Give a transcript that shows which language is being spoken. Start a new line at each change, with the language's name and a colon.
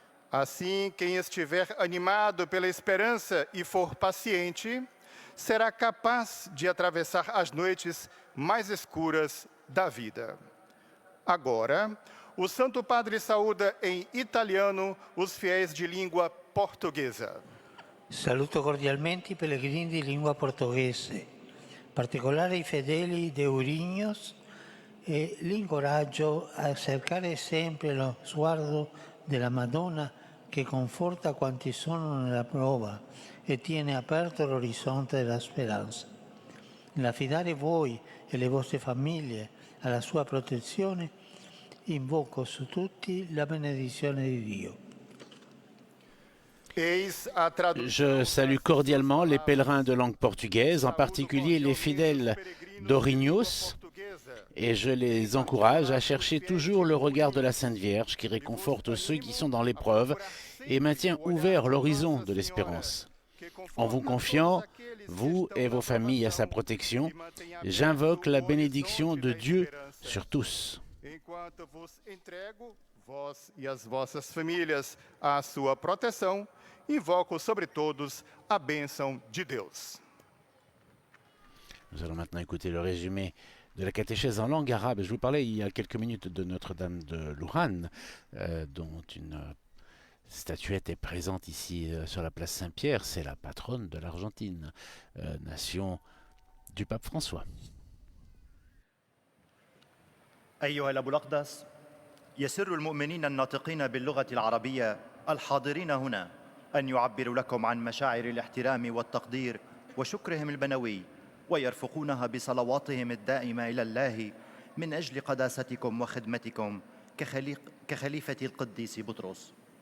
Portuguese: Assim, quem estiver animado pela esperança e for paciente, será capaz de atravessar as noites mais escuras da vida. Agora, o Santo Padre saúda em italiano os fiéis de língua portuguesa.
Italian: Saluto cordialmente i pellegrini di lingua portoghese, in particolare i fedeli de Ourinhos, e li incoraggio a cercare sempre lo sguardo della Madonna che conforta quanti sono nella prova e tiene aperto l'orizzonte della speranza. Nell'affidare voi e le vostre famiglie alla sua protezione, invoco su tutti la benedizione di Dio.
French: Je salue cordialement les pèlerins de langue portugaise, en particulier les fidèles d'Orignos, et je les encourage à chercher toujours le regard de la Sainte Vierge qui réconforte ceux qui sont dans l'épreuve et maintient ouvert l'horizon de l'espérance. En vous confiant, vous et vos familles, à sa protection, j'invoque la bénédiction de Dieu sur tous.
Portuguese: Enquanto vos entrego, vós e as vossas famílias, à sua proteção, invoco sobre todos a bênção de Deus.
French: Nous allons maintenant écouter le résumé de la catéchèse en langue arabe. Je vous parlais il y a quelques minutes de Notre-Dame de Luján, dont une statuette est présente ici sur la place Saint-Pierre. C'est la patronne de l'Argentine, nation du pape François.
Arabic: أيها الأب الأقدس، يسر المؤمنين الناطقين باللغة العربية الحاضرين هنا أن يعبروا لكم عن مشاعر الاحترام والتقدير وشكرهم البنوي، ويرفقونها بصلواتهم الدائمة إلى الله من أجل قداستكم وخدمتكم كخليفة القديس بطرس.